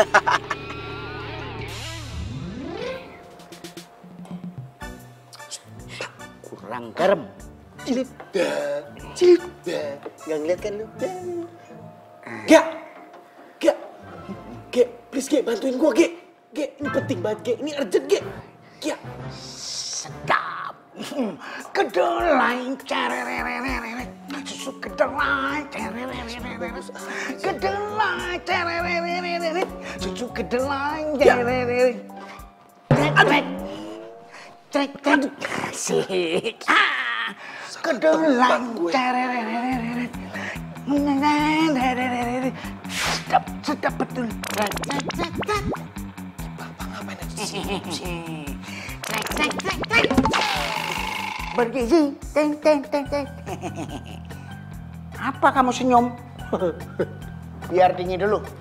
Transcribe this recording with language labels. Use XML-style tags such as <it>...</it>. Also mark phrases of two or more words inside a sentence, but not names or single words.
<id>Kurang garam. Cilip. Nggak ngeliat kan lu? Gea, please Ge, bantuin gua Ge. Ge, ini penting banget Ge, ini urgent Ge. Gea. Sedap. Kedelai cerererereret. Susu kedelai cerererereret. Kedelai cerererereret. Susu kedelai cerererereret. Trek. Asik. Kedelai cerererereret. Sedap betul. Bapak ngapain aja sih? Trek. Bergizi. Teng. Apa kamu senyum? Biar dingin dulu.</id>